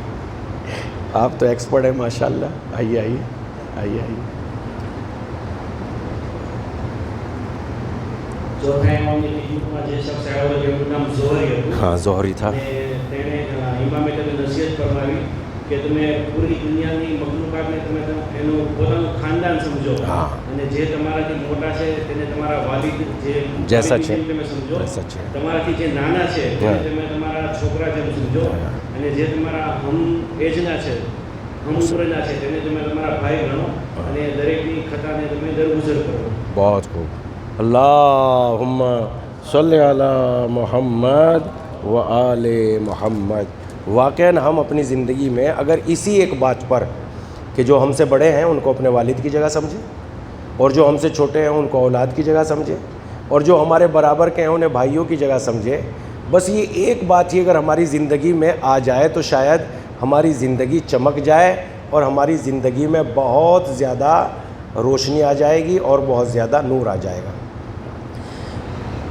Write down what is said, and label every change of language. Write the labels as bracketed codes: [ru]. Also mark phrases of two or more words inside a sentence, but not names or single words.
[ur] آپ تو ایکسپرٹ ہیں ماشاءاللہ، آئیے آئیے آئیے آئیے۔ ہاں ظہری تھا۔ کہ تمہیں پوری دنیا کی مخلوقات نے تمہیں [gu] એનો પોતાનું ખાનદાન સમજો અને જે તમારાથી મોટા છે તેને તમારા વાલિદ જે જૈસા છે તમે સમજો, વૈસા છે। તમારાથી જે નાના છે તેને તમે તમારા છોકરા જેમ સમજો, અને જે તમારા હમ એજના છે હમ ઉમ્રના છે તેને તમે તમારા ભાઈ ગણો, અને દરેકની ખતાને તમે દરગુજર કરો۔ [ur] بہت خوب۔ [ar] اللہم صلی علی محمد و آل محمد۔ [ur] واقعاً ہم اپنی زندگی میں اگر اسی ایک بات پر کہ جو ہم سے بڑے ہیں ان کو اپنے والد کی جگہ سمجھیں، اور جو ہم سے چھوٹے ہیں ان کو اولاد کی جگہ سمجھیں، اور جو ہمارے برابر کے ہیں انہیں بھائیوں کی جگہ سمجھیں، بس یہ ایک بات ہی اگر ہماری زندگی میں آ جائے تو شاید ہماری زندگی چمک جائے اور ہماری زندگی میں بہت زیادہ روشنی آ جائے گی اور بہت زیادہ نور آ جائے گا۔